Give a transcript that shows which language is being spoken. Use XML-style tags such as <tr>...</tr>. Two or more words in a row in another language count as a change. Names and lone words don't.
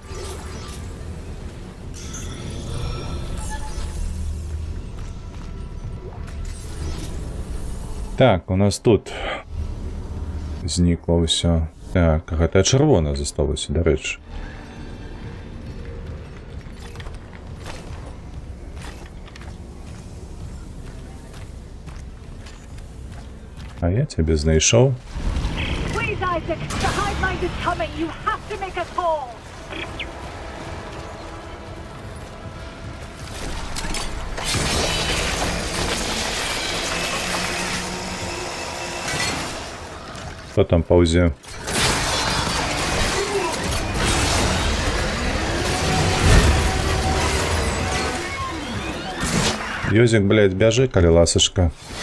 <be>Так, у нас тут знікла ўсё. Так, гэтая чырвона засталася, дарэчы. А я цябе знайшоў.</be> <en>Please, Isaac, the hive mind is coming. You have to make us whole.</en> <be>Хто там паўзе? Ёзик, блядь, бяжы, калі ласашка.</be>